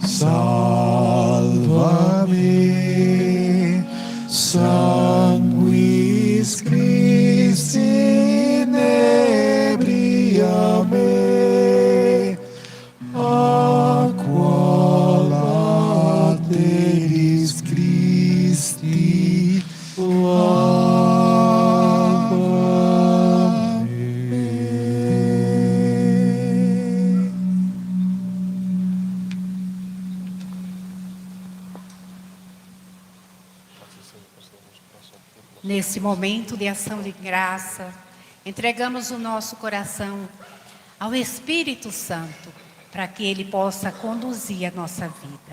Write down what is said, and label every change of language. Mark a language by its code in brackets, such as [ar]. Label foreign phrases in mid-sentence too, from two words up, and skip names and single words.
[la] salva-me, Sanguis Christi inebria-me, Aqua lateris Christi lava-me. [pt] Nesse momento de ação de graça, entregamos o nosso coração ao Espírito Santo, para que Ele possa conduzir a nossa vida.